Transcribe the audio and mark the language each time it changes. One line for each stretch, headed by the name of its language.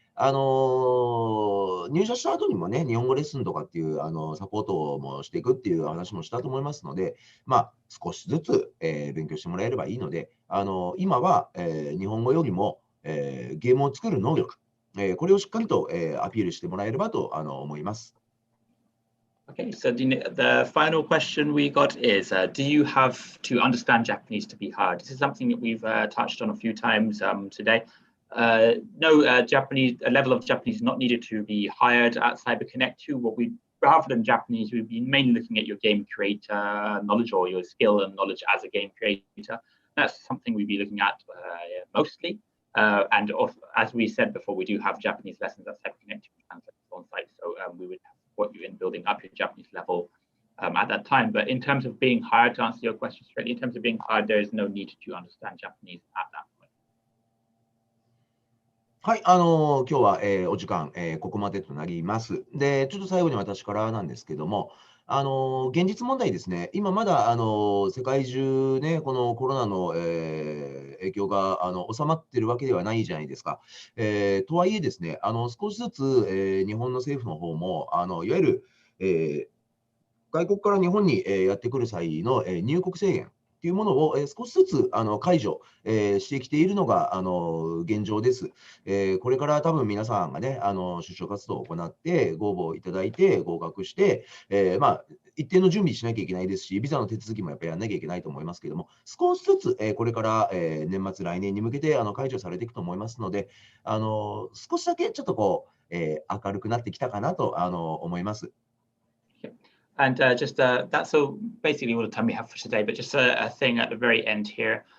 Japanese: 入社した後にもね、日本語レッスンとかっていう、サポートもしていくっていう話もしたと思いますので、まあ、少しずつ、勉強してもらえればいいので、今は、日本語よりも、ゲームを作る能力、これをしっかりと、アピールしてもらえればと、思います。
English: Okay, so the final question we got is, do you have to understand Japanese to be hired? This is something that we've touched on a few times today. No, a level of Japanese is not needed to be hired at CyberConnect2. Rather than Japanese, we've been mainly looking at your game creator knowledge or your skill and knowledge as a game creator. That's something we'd be looking at mostly. And as we said before, we do have Japanese lessons at CyberConnect2 on site. So we would support you in building up your Japanese level at that time. But in terms of being hired, to answer your question straight, in terms of being hired, there is no need to understand Japanese at that point.
Japanese: はい、今日は、お時間、ここまでとなります。で、ちょっと最後に私からなんですけども、現実問題ですね、今まだ、世界中ね、このコロナの、影響が、収まってるわけではないじゃないですか。とはいえですね、少しずつ、日本の政府の方も、いわゆる、外国から日本に、やってくる際の、入国制限というものを、少しずつ解除、してきているのが現状です。これから多分皆さんがね、就職活動を行って、ご応募いただいて、合格して、まあ、一定の準備しなきゃいけないですし、ビザの手続きもやっぱりやんなきゃいけないと思いますけども、少しずつ、これから、年末、来年に向けて解除されていくと思いますので、少しだけちょっとこう、明るくなってきたかなと思います。
English: And just that's so basically all the time we have for today, but just a thing at the very end here.